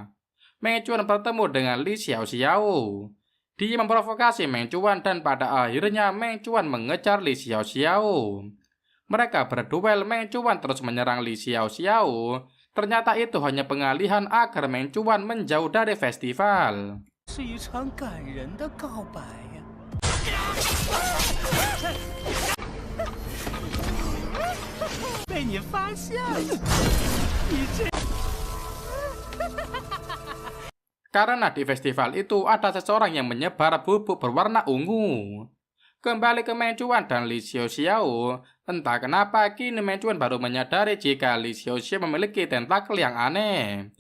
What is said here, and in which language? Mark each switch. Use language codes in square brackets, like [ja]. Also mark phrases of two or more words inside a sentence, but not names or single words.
[id] Meng Chuan bertemu dengan Li Xiao Xiao. Dia memprovokasi Meng Chuan dan pada akhirnya Meng Chuan mengejar Li Xiaoxiao. Mereka berduel, Meng Chuan terus menyerang Li Xiaoxiao. Ternyata itu hanya pengalihan agar Meng Chuan menjauh dari festival. [zh] 是一场感人的告白呀！被你发现了，你这…… [id] Karena di festival itu ada seseorang yang menyebar bubuk berwarna ungu. Kembali ke Meng Chuan dan Li Xiaoxiao, entah kenapa kini Meng Chuan baru menyadari jika Li Xiaoxiao memiliki tentakel yang aneh.